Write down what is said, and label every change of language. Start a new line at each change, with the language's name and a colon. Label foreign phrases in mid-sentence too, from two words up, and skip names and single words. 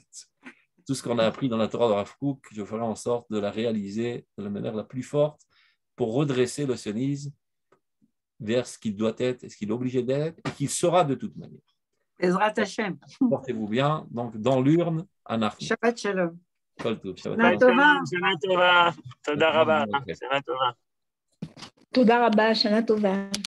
French: Tout ce qu'on a appris dans la Torah de Rav Kook, je ferai en sorte de la réaliser de la manière la plus forte pour redresser le sionisme vers ce qu'il doit être et ce qu'il est obligé d'être et qu'il sera de toute manière.
Hebrew: בעזרת השם.
French: Portez-vous bien. Donc, dans l'urne,
Hebrew: Anachnu. שבת שלום. שבת שלום. שנה טובה. תודה רבה. שנה טובה. תודה רבה, שנה טובה.